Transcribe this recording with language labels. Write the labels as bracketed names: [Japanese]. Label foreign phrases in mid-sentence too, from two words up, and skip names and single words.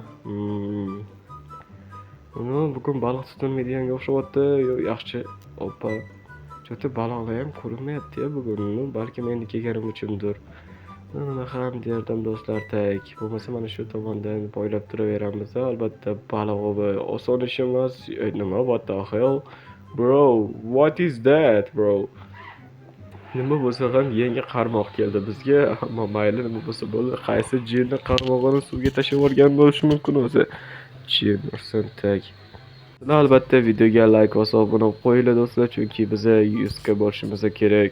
[Uzbek] Bugun baliq tutilmaydiganga o'xshayapti. Yaxshi. Oppa. Chota baliqlar ham ko'rinmayapti bugun. Balki men kelganim uchundir. Nima ham derdim do'stlar, tak. Bo'lmasa mana shu tomondan boylab turaveramiz. Albatta baliq ovi oson ish emas. Nima, [English] what the hell? Bro, what is that, bro? [Uzbek] Nima bo'lsa ham yangi qarmoq keldi bizga. Ammo mayli, nima bo'lsa bo'ldi. Qaysi jinni qarmog'ini suvga tashlab yuborgan bo'lishi mumkin o'zi. Tak. Albatta videoga like bosib obuna qo'yinglar do'stlar, chunki biz 100 ga borishimiz kerak.